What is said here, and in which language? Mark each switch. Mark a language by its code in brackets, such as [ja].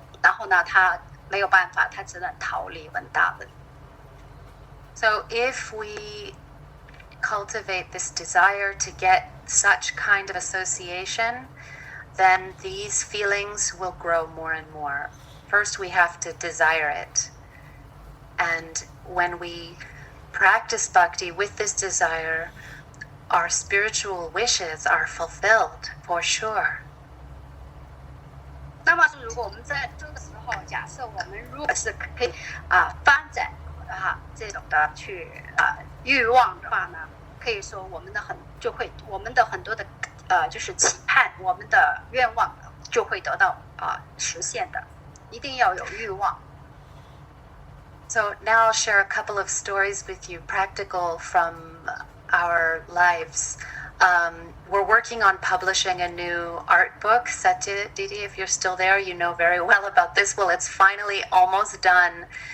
[zh] 然后呢，他没有办法，他只能逃离文达文。 [en] So if we cultivate this desire to get such kind of association, then these feelings will grow more and more. First, we have to desire it. And when we practice bhakti with this desire, our spiritual wishes are fulfilled for sure. [zh] 那么，如果我们在这个时候，假设我们如果是可以发展这种的去欲望的话呢，可以说我们的很多的就是期盼，我们的愿望就会得到实现的。一定要有欲望。 [en] So now I'll share a couple of stories with you, practical from our lives. We're working on publishing a new art book. Satya, Didi, if you're still there, you know very well about this. Well, it's finally almost done.